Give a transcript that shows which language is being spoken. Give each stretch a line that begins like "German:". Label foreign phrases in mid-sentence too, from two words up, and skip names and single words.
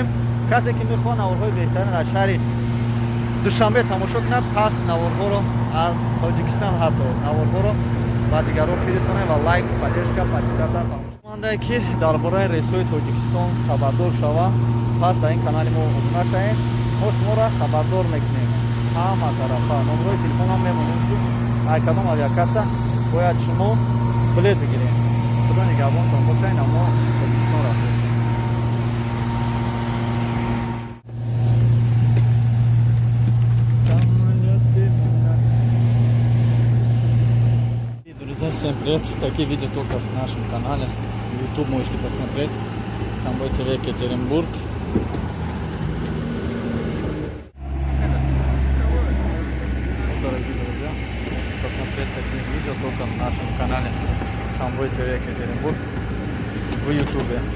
Tajik: Касе ки мехоҳад наворҳои беҳтарин аз шаҳри Душанбе тамошо кунад, пас наворҳоро аз Тоҷикистон ҳатто наворҳоро ба дигарон фиристонед ва
Russian: лайк, поддержка, подписаться
Tajik: мандае ки дар бораи рейсҳои Тоҷикистон хабардор шава, пас дар ин канали мо обуна шавед. Мо шуморо хабардор мекунем. Ҳама тарафа номерои телефонам мемонем ки ҳар кадом авиакасса бояд шумо билет бигиред. Худо нигавонтон бошед, мо Тоҷикистон рафтем.
Russian: Всем привет! Такие видео только с нашем канале. YouTube можете посмотреть. Самбой ТВ Екатеринбург. Дорогие друзья, посмотреть такие видео только в нашем канале Самбой ТВ Екатеринбург в YouTube.